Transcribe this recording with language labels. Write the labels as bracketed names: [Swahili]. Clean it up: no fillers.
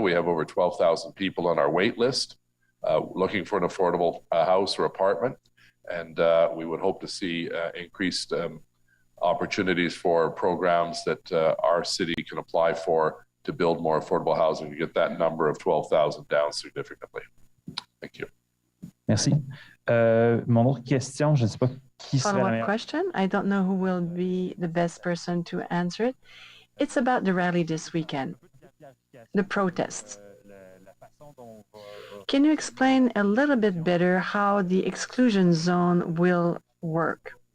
[English] We have over 12,000 people on our wait list looking for an affordable house or apartment. And we would hope to see increased opportunities for programs that our city can apply for to build more affordable housing to get that number of 12,000 down significantly. Thank you. [French] Merci. Mon autre question, je ne sais pas qui serait la [English] Follow-up [French] meilleure. [English] question. I don't know who will be the best person to answer it. It's about the rally this weekend, the protests. Can you explain a little bit better how the exclusion zone will work?